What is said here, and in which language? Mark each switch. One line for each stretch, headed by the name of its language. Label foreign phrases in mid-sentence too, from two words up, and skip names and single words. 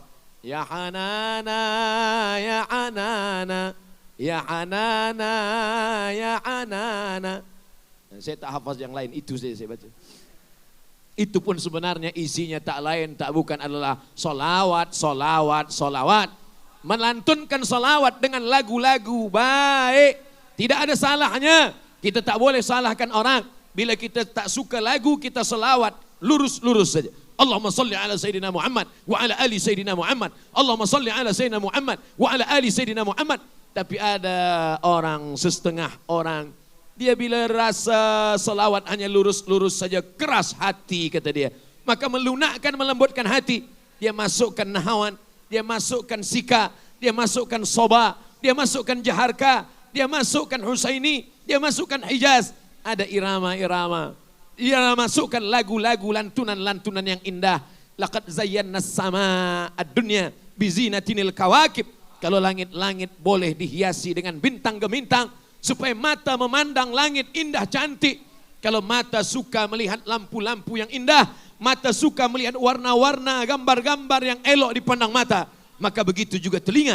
Arabic: يا حنانة، يا حنانة، يا حنانة، يا حنانة.
Malay: Saya tak hafaz yang lain, itu saya baca. Itu pun sebenarnya isinya tak lain, tak bukan adalah solawat, solawat, solawat. Melantunkan solawat dengan lagu-lagu baik. Tidak ada salahnya. Kita tak boleh salahkan orang. Bila kita tak suka lagu, kita selawat lurus-lurus saja.
Arabic: اللهم صل على سيدنا محمد وعلى آل سيدنا محمد. اللهم صل على سيدنا محمد وعلى آل سيدنا محمد.
Malay: Tapi ada orang, setengah orang, dia bila rasa selawat hanya lurus-lurus saja, keras hati kata dia. Maka melunakkan, melembutkan hati. Dia masukkan nahawan, dia masukkan sika, dia masukkan soba, dia masukkan jaharka, dia masukkan husaini, dia masukkan hijaz. Ada irama-irama. Dia masukkan lagu-lagu, lantunan-lantunan yang indah.
Arabic: لقد زين السماء الدنيا بزينة الكواكب.
Malay: Kalau langit-langit boleh dihiasi dengan bintang gemintang supaya mata memandang langit indah cantik. Kalau mata suka melihat lampu-lampu yang indah, mata suka melihat warna-warna, gambar-gambar yang elok dipandang mata, maka begitu juga telinga.